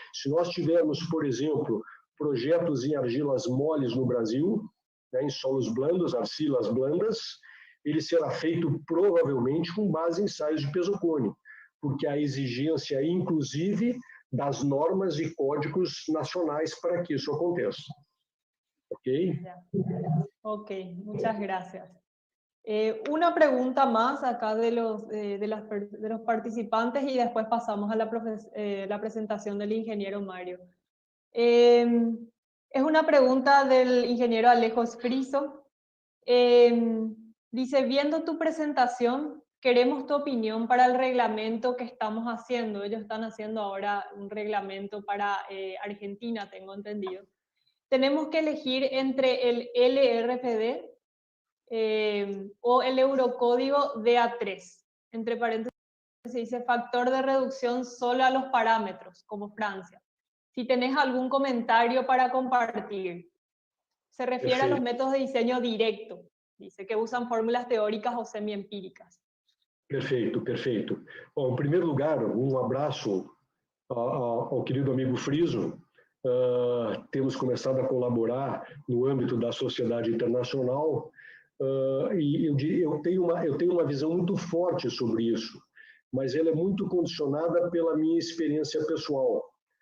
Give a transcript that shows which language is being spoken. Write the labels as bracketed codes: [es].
[pt] Se nós tivermos, por exemplo, projetos em argilas moles no Brasil, né, em solos blandos, [es] arcilas blandas, [pt] ele será feito provavelmente com base em ensaios de peso cone, porque há exigência, inclusive, das normas e códigos nacionais para que isso aconteça. Ok? [es] Ok, muchas gracias. Una pregunta más acá de los participantes y después pasamos a la presentación del ingeniero Mario. Es una pregunta del ingeniero Alejo Scriso. Dice, viendo tu presentación, queremos tu opinión para el reglamento que estamos haciendo. Ellos están haciendo ahora un reglamento para Argentina, tengo entendido. Tenemos que elegir entre el LRPD o el Eurocódigo DA3. Entre paréntesis se dice factor de reducción solo a los parámetros, como Francia. Si tenés algún comentario para compartir. Se refiere a los métodos de diseño directo. Dice que usan fórmulas teóricas o semi-empíricas. [pt] Perfeito. Bom, em primeiro lugar, um abraço ao querido amigo Friso. Temos começado a colaborar no âmbito da sociedade internacional e eu tenho uma visão muito forte sobre isso, mas ela é muito condicionada pela minha experiência pessoal.